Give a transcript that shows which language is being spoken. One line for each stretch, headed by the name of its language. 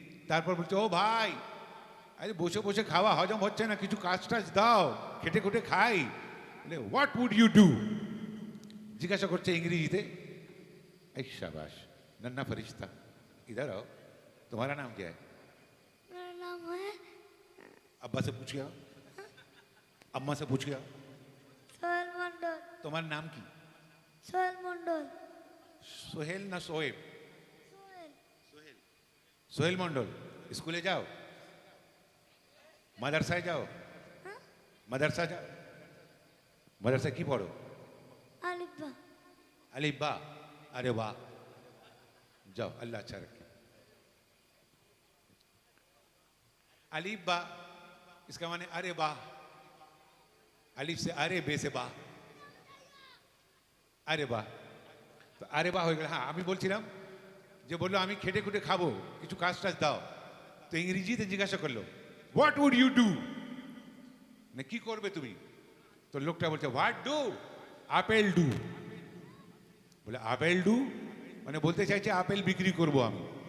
Bangla: তারপর বলছে, ও ভাই, আরে বসে বসে খাওয়া হজম হচ্ছে না, কিছু কাজ টাজ দাও, খেটে খুটে খাই। বলে,
English: What would you do?
Bangla: জিজ্ঞাসা করছে ইংরেজিতে।
Hindi: এই শাবাশ, নন্না ফরিস্তা, ইধার আও। तुम्हारा नाम क्या है? मेरा नाम है अब्बा से पूछ गया, अम्मा से पूछ गया।
Bangla: সোহেল মন্ডল। তোমার নাম কি? সোহেল মন্ডল। সোহেল না সোহেব? সোহেল। সোহেল মন্ডল। স্কুলে যাও? মাদ্রাসায় যাও? মাদ্রাসা যাও? মাদ্রাসায় কি পড়ো? আলিফবা।
Hindi: अली बा। अरे वाह, जाओ, अल्लाह अच्छा रखे। अली बा इसका माने अरे वाह, अलिफ से अरे, बे से बा, अरे वाह।
Bangla: তো আরে বা হয়ে গেল। হ্যাঁ, আমি বলছিলাম যে বললো আমি খেটে খুটে খাবো, কিছু কাজ টাজ দাও। তো ইংরেজিতে জিজ্ঞাসা করলো
English: what would you do,
Bangla: না কি করবে তুমি? তো লোকটা বলছে
English: What do, apple do.
Bangla: বলে
English: apple do
Bangla: মানে বলতে চাইছে আপেল বিক্রি করব আমি।